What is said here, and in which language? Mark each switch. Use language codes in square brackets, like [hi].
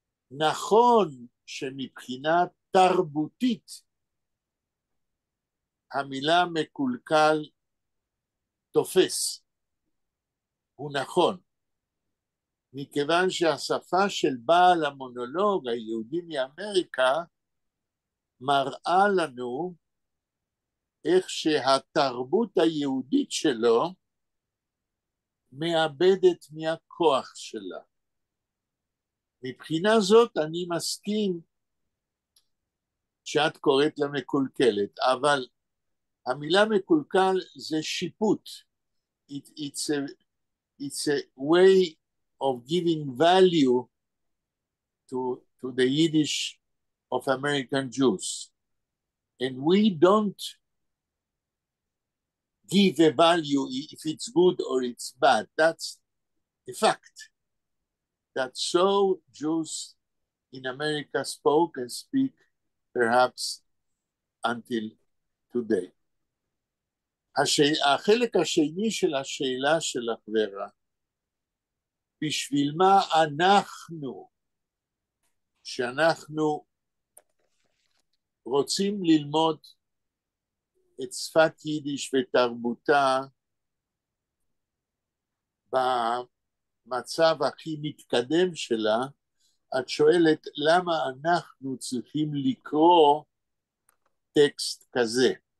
[he] נכון שמבחינה תרבותית המילה מקולקל תופס, הוא נכון, מכיוון שהשפה של בעל המונולוג היהודי מאמריקה מראה לנו איך שהתרבות היהודית שלו מאבדת מהכוח שלה. מבחינה זאת אני מסכים שאת קוראת לה מקולקלת, אבל המילה מקולקל זה שיפוט. [en] It's a way of giving value to the Yiddish of American Jews. And we don't give a value if it's good or it's bad. That's a fact. That so Jews in America spoke and speak perhaps until today. [he] החלק השני של השאלה שלך ורה, בשביל מה אנחנו, שאנחנו רוצים ללמוד את שפת יידיש ותרבותה במצב הכי מתקדם שלה, את שואלת למה אנחנו צריכים לקרוא טקסט כזה.